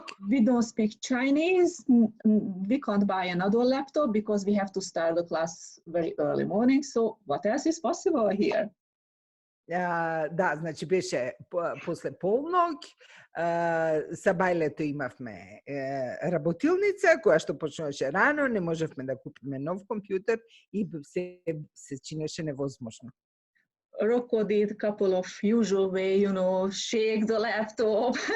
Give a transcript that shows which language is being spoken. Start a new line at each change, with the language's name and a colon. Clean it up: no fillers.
English: We don't speak Chinese. We can't buy another laptop because we have to start the class very early morning. So what else is possible here?
Macedonian: Да, значи беше после полног, са бајлето имавме работилница која што почнуваше рано, не можевме да купиме нов компјутер и се чинеше невозможно.
English: Rocco did a couple of usual way, you know, shake the laptop.